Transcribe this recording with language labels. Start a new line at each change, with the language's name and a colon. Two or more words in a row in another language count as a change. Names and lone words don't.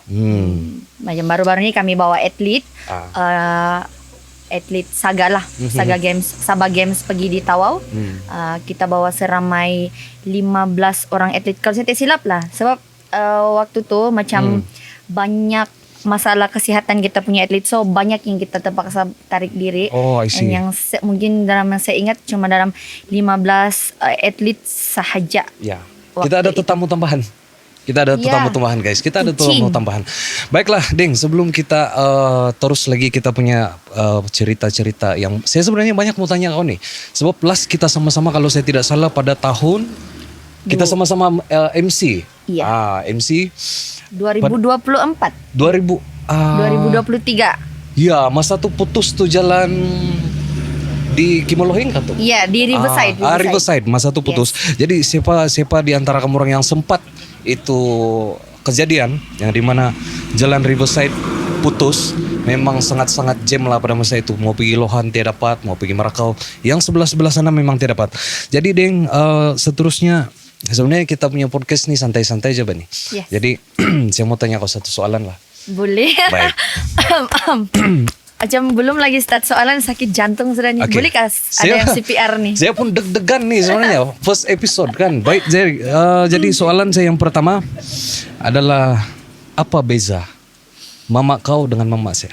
Malay: Macam baru-baru ini kami bawa atlet, atlet Saga lah, Saga Games, Sabah Games pergi di Tawau. Kita bawa seramai 15 orang atlet. Kalau saya tidak silap lah, sebab waktu tu macam banyak masalah kesihatan kita punya atlet, so banyak yang kita terpaksa tarik diri.
English: I see.
Malay: And yang mungkin dalam yang saya ingat cuma dalam 15 atlet sahaja. Ya. Kita ada tetamu tambahan. Kita ada tetamu tambahan, guys. Kita ada tetamu tambahan. Baiklah, Deng, sebelum kita terus lagi kita punya cerita-cerita yang saya sebenarnya banyak mau tanya kau nih. Sebab last kita sama-sama kalau saya tidak salah pada tahun kita sama-sama MC. Iya. MC 2024. 2023. Ya, masa tuh putus tuh jalan di Kimolohing kan tuh? Iya, di Riverside. Riverside. Masa tuh putus. Jadi siapa di antara kamu orang yang sempat itu kejadian yang dimana jalan Riverside putus, memang sangat-sangat jam lah pada masa itu. Mau pergi Lohan tidak dapat, mau pergi Merakau, yang sebelah sana memang tidak dapat. Jadi Deng, seterusnya sebenarnya kita punya podcast nih santai-santai aja nih. Yes. Jadi saya mau tanya kau satu soalan lah. Boleh. Baik. Macam belum lagi start soalan sakit jantung sudah nih. Okay. Boleh kah ada yang CPR nih? Saya pun deg-degan nih sebenarnya
English: first episode
Malay: kan. Baik, jadi soalan saya yang pertama adalah apa beza mama kau dengan mama saya?